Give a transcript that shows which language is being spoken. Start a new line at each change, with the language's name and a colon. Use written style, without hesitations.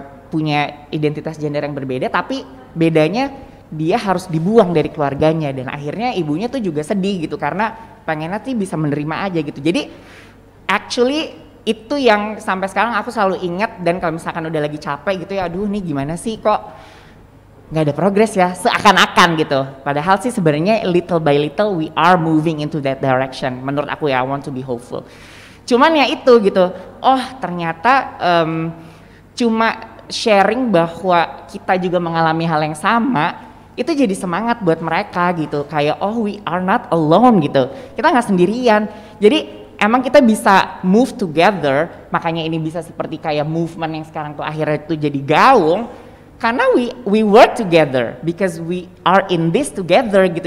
Indonesian: punya identitas gender yang berbeda, tapi bedanya dia harus dibuang dari keluarganya, dan akhirnya ibunya tuh juga sedih gitu karena pengennya sih bisa menerima aja gitu. Jadi actually itu yang sampai sekarang aku selalu ingat, dan kalau misalkan udah lagi capek gitu ya, aduh nih gimana sih kok nggak ada progres ya, seakan-akan gitu. Padahal sih sebenarnya
English: little by little we are moving into that direction.
Indonesian: Menurut aku ya,
English: I want to be hopeful.
Indonesian: Cuman ya itu gitu, oh ternyata cuma sharing bahwa kita juga mengalami hal yang sama, itu jadi semangat buat mereka gitu. Kayak oh
English: we are not alone
Indonesian: gitu, kita nggak sendirian. Jadi emang kita bisa
English: move together,
Indonesian: makanya ini bisa seperti kayak movement yang sekarang tuh akhirnya itu jadi gaung, karena
English: we work together because we are in this together
Indonesian: gitu.